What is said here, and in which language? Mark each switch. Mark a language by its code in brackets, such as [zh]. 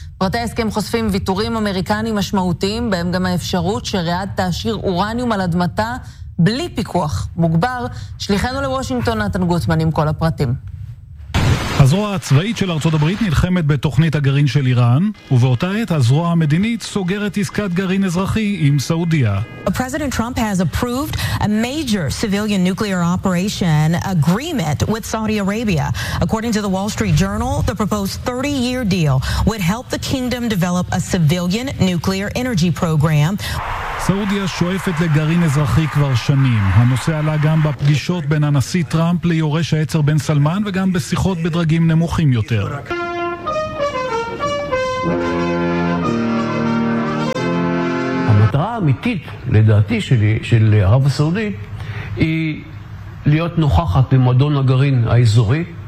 [he] פרטי הסכם חושפים ויתורים אמריקנים משמעותיים, בהם גם האפשרות שריאד תעשיר אורניום על אדמתה בלי פיקוח מוגבר. שליחנו לוושינגטון, נתן גוטמן, עם כל הפרטים. הזרוע הצבאית של ארצות הברית נלחמת בתוכנית הגרעין של איראן, ובאותה עת הזרוע המדינית סוגרת עסקת גרעין אזרחי עם סעודיה. [en] President Trump has approved a major civilian nuclear operation agreement with Saudi Arabia. According to the Wall Street Journal, the proposed 30-year deal would help the kingdom develop a civilian nuclear energy program. [he] סעודיה שואפת לגרעין אזרחי כבר שנים. הנושא עלה גם בפגישות בין הנשיא טראמפ ליורש העצר בן סלמן, וגם בשיחות בדרגים נמוכים יותר. המטרה האמיתית, לדעתי, שלי, של ערב הסעודי, היא להיות נוכחת במועדון הגרעין האזורי.